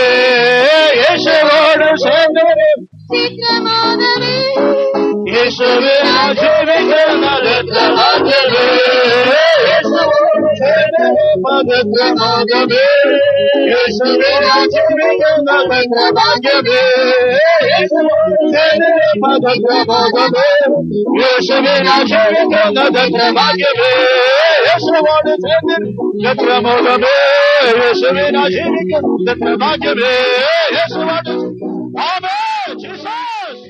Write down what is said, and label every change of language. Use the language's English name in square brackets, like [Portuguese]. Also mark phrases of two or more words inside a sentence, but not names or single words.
[Tamil] இயேசுவோடு சேர்ந்திருப்பது பிரமோதமே. இயேசுவே நான் ஜீவிக்க நரத்த பாக்கியமே. இயேசுவோடு சேர்ந்திருப்பது பிரமோதமே. இயேசுவே நான் ஜீவிக்க நரத்த பாக்கியமே. [Malayalam] യേശുവേ ഞാൻ ജീവിക്കുന്നത് ഭാഗ്യമേ. യേശുവോട് ചേർന്ന് പ്രമോദമേ. യേശുവേ ഞാൻ ജീവിക്കുന്നത് ഭാഗ്യമേ. യേശുവോട് ആമേൻ. ജീസസ്